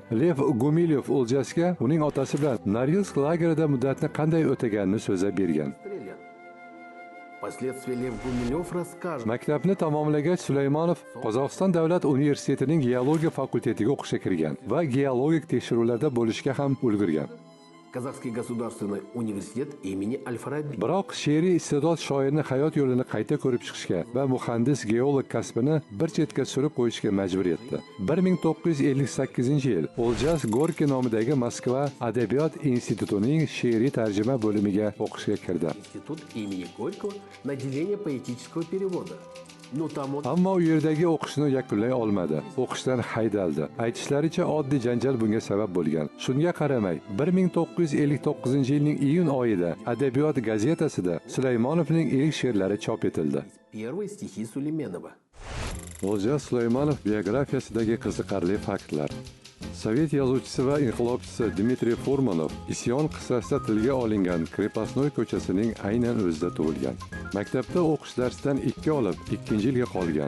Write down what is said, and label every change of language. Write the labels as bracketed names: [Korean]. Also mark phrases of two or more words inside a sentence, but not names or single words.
[Uzbek] Lev Gumilyov O'ljasiga uning otasi bilan Norilsk lagerida muddatni qanday o'taganini so'zlab bergan. Maktabni tamomlagach Sulaymonov Qozog'iston davlat universitetining geologiya fakultetiga o'qishga kirgan va geologik tekshiruvlarda bo'lishga ham ulgurgan. [Russian] Казахский государственный университет имени Аль-Фараби. [Uzbek] Biroq she'riy iste'dod shoirni hayot yo'lini qayta ko'rib chiqishga va muhandis geolog kasbini bir chetga surib qo'yishga majbur etdi. 1958-yil O'ljas Gorki nomidagi Moskva adabiyot institutining she'riy tarjima bo'limiga o'qishga kirdi. [Russian] Институт имени Горького на отделение поэтического перевода. [Uzbek] Ammo u yerdagi o'qishni yakunlay olmadi. O'qishdan haydaldi. Aytishlaricha oddiy janjal bunga sabab bo'lgan. Shunga qaramay, 1959-yilning iyun oyida Adabiyot gazetasida Sulaymonovning ilk she'rlari chop etildi. [Russian] Первые стихи Сулейменова. [Uzbek] O'lja Sulaymonov biografiyasidagi qiziqarli faktlar. Sovet yozuvchisi va inqilobchisi Dmitriy Furmanov isyon qissasida tilga olingan Krepostnoy ko'chasining aynan o'zida tug'ilgan. Maktabda o'qish darsidan 2 olib, 2-yilga qolgan.